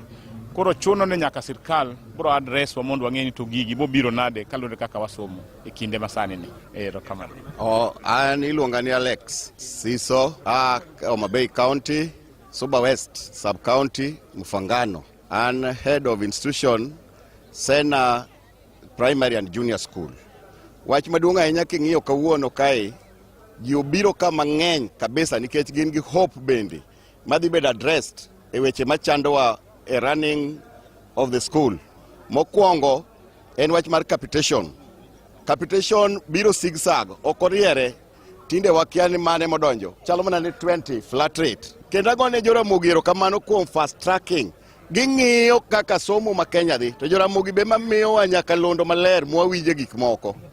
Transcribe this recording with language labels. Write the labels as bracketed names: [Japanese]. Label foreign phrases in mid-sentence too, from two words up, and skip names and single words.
[Luo (Kenya and Tanzania)] Koro chuno ne nyaka sirkal bro address wa mondo wang'eni to gigi bobiro nade kalore kaka wasomo e kinde masani ni. Erokamano. An iluonga ni Alex Siso, Homa Bay County, Suba West sub county, Mufangano. [English] And head of institution Sena Primary and Junior School. [Luo (Kenya and Tanzania)] Wach maduong' ahinya king'iyo kawuono kae ji obiro ka mang'eny kabisa nikech gin gi hope bende madhi bedo addressed e weche machandowa e [English] running of the school. [Luo (Kenya and Tanzania)] Mokwongo en wach mar capitation. Capitation biro zigzag, ok oriere, tinde wakia ni mane modonjo. Chalo mana ni 20 [English] flat rate. [Luo (Kenya and Tanzania)] Kendo agone Joramogi erokamano kuom [English] fast tracking. [Luo (Kenya and Tanzania)] Ging'iyo kaka somo ma Kenya dhi, to Joramogi be mamiyo nyaka londo maler mwawinje gik moko.